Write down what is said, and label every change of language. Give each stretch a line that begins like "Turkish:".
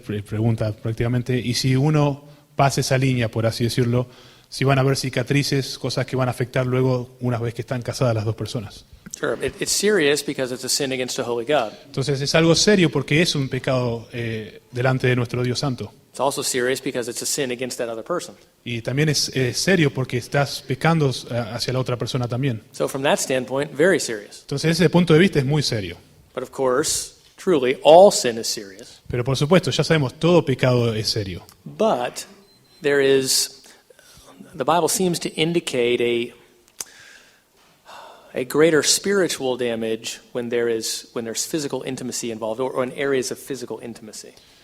Spanish: Pregunta prácticamente. Y si uno pasa esa línea, por así decirlo, si van a haber cicatrices, cosas que van a afectar luego una vez que están casadas las dos personas.
English: Sure, it's serious because it's a sin against a holy God.
Spanish: Entonces es algo serio porque es un pecado delante de nuestro Dios Santo.
English: It's also serious because it's a sin against that other person.
Spanish: Y también es serio porque estás pecando hacia la otra persona también.
English: So from that standpoint, very serious.
Spanish: Entonces desde ese punto de vista es muy serio.
English: But of course, truly, all sin is serious.
Spanish: Pero por supuesto, ya sabemos, todo pecado es serio.
English: But the Bible seems to indicate a greater spiritual damage when there's physical intimacy involved, or in areas of physical intimacy.